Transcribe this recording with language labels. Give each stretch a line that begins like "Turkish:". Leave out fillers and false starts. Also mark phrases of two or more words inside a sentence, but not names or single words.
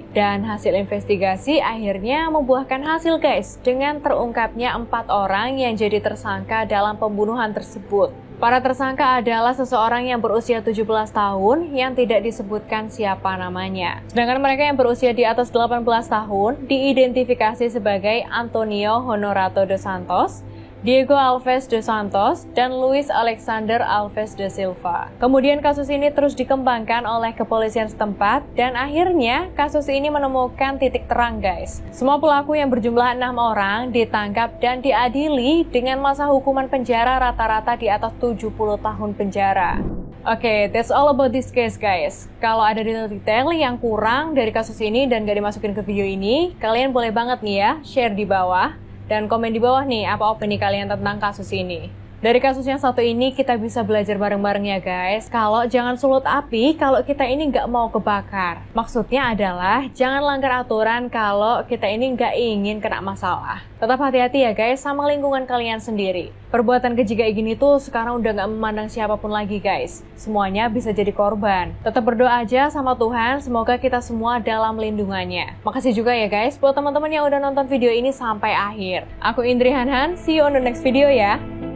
Indonesian: Dan hasil investigasi akhirnya membuahkan hasil guys dengan terungkapnya 4 orang yang jadi tersangka dalam pembunuhan tersebut. Para tersangka adalah seseorang yang berusia 17 tahun yang tidak disebutkan siapa namanya. Sedangkan mereka yang berusia di atas 18 tahun diidentifikasi sebagai Antonio Honorato dos Santos Diego Alves dos Santos, dan Luis Alexander Alves da Silva. Kemudian kasus ini terus dikembangkan oleh kepolisian setempat dan akhirnya kasus ini menemukan titik terang guys. Semua pelaku yang berjumlah 6 orang ditangkap dan diadili dengan masa hukuman penjara rata-rata di atas 70 tahun penjara. Oke,
English: that's all about this case guys.
Indonesian: Kalau ada detail-detail yang kurang dari kasus ini dan gak dimasukin ke video ini, kalian boleh banget nih ya share di bawah dan komen di bawah nih apa opini kalian tentang kasus ini. Dari kasus yang satu ini kita bisa belajar bareng-bareng ya guys, kalau jangan sulut api kalau kita ini nggak mau kebakar. Maksudnya adalah jangan langgar aturan kalau kita ini nggak ingin kena masalah. Tetap hati-hati ya guys sama lingkungan kalian sendiri. Perbuatan keji kayak gini tuh sekarang udah nggak memandang siapapun lagi guys. Semuanya bisa jadi korban. Tetap berdoa aja sama Tuhan, semoga kita semua dalam lindungannya. Makasih juga ya guys buat teman-teman yang udah nonton video ini sampai akhir. Aku Indri Hanhan,
English: see you on the next video
Indonesian: ya.